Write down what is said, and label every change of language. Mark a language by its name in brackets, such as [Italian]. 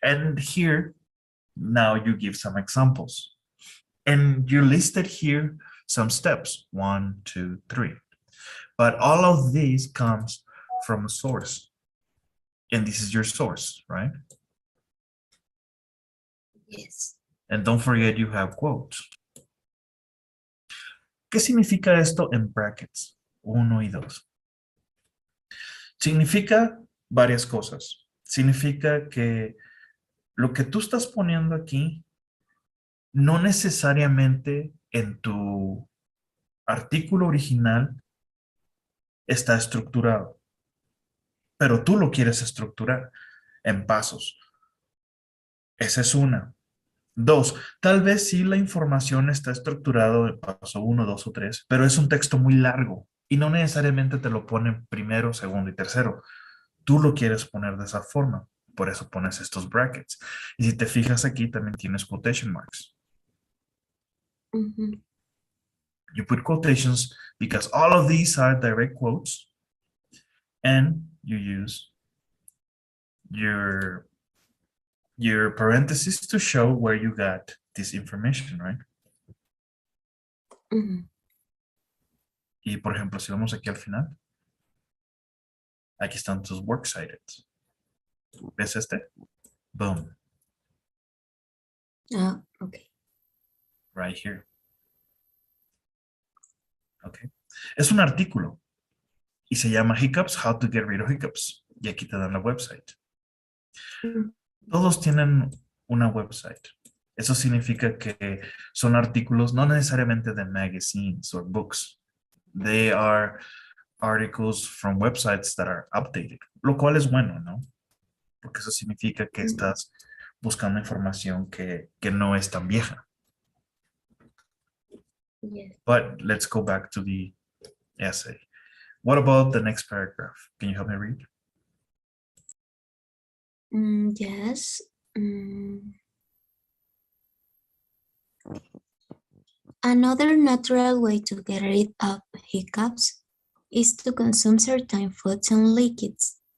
[English] And here, now you give some examples. And you listed here some steps, 1, 2, 3. But all of these comes from a source. And this is your source, right? Yes. And don't forget you have quotes. [Spanish] ¿Qué significa esto en brackets? 1 y 2. Significa varias cosas. Significa que lo que tú estás poniendo aquí no necesariamente en tu artículo original está estructurado, pero tú lo quieres estructurar en pasos. Esa es una. 2, tal vez sí la información está estructurado en paso 1, 2 o 3, pero es un texto muy largo y no necesariamente te lo ponen primero, segundo y tercero. Tú lo quieres poner de esa forma, por eso pones estos brackets. Y si te fijas aquí, también tienes quotation marks. Mhm. [English] You put quotations because all of these are direct quotes, and you use your parentheses to show where you got this information, right? Mhm. [Spanish] Y por ejemplo, si vamos aquí al final, aquí están tus works cited. ¿Ves este? Boom, [English] Ah, okay. right here. [Spanish] Okay. Es un artículo y se llama Hiccups, How to Get Rid of Hiccups. Y aquí te dan la website. Mm. Todos tienen una website. Eso significa que son artículos no necesariamente de [English] magazines or books. They are articles from websites that are updated, [Spanish] lo cual es bueno, ¿no? Porque eso significa que estás buscando información que no es tan vieja. [English] Yes. But let's go back to the essay. What about the next paragraph? Can you help me read? Yes. Another natural way to get rid of hiccups is to consume certain foods and liquids.